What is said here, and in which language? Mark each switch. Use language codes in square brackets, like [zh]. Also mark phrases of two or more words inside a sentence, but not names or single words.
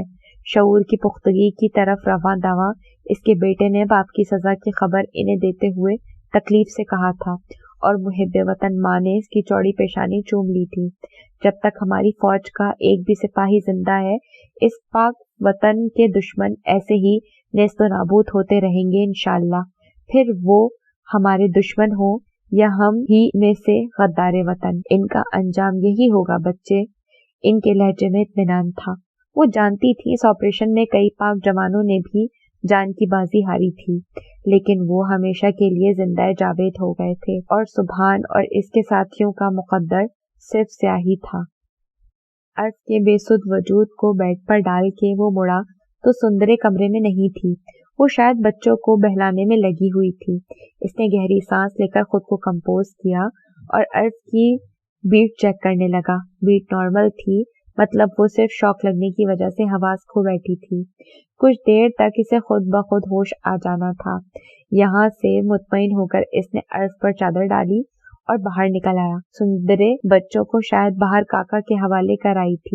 [ur] شعور کی پختگی کی طرف رواں دواں اس کے بیٹے نے باپ کی سزا کی خبر انہیں دیتے ہوئے تکلیف سے کہا تھا اور محب وطن ماں نے اس کی چوڑی پیشانی چوم لی تھی. جب تک ہماری فوج کا ایک بھی سپاہی زندہ ہے اس پاک وطن کے دشمن ایسے ہی نیست و نابود ہوتے رہیں گے انشاءاللہ، پھر وہ ہمارے دشمن ہوں یا ہم ہی میں سے غدار وطن. ان کا انجام یہی ہوگا بچے. ان کے لہجے میں اطمینان تھا. وہ جانتی تھی اس آپریشن میں کئی پاک جوانوں نے بھی جان کی بازی ہاری تھی، لیکن وہ ہمیشہ کے لیے زندہ جاوید ہو گئے تھے اور سبحان اور اس کے ساتھیوں کا مقدر صرف سیاہی تھا. عرف کے بے سدھ وجود کو بیڈ پر ڈال کے وہ مڑا تو سندرے کمرے میں نہیں تھی. وہ شاید بچوں کو بہلانے میں لگی ہوئی تھی. اس نے گہری سانس لے کر خود کو کمپوز کیا اور عرف کی [en] بیٹ چیک [ur] کرنے لگا. [en] بیٹ نارمل [ur] تھی مطلب وہ صرف شاک لگنے کی وجہ سے حواس کھو بیٹھی تھی. کچھ دیر تک اسے خود بہ خود ہوش آ جانا تھا. یہاں سے مطمئن ہوکر اسنے عرف پر چادر ڈالی اور باہر نکل آیا. سندرے بچوں کو شاید باہر کاکا کے حوالے کر آئی تھی.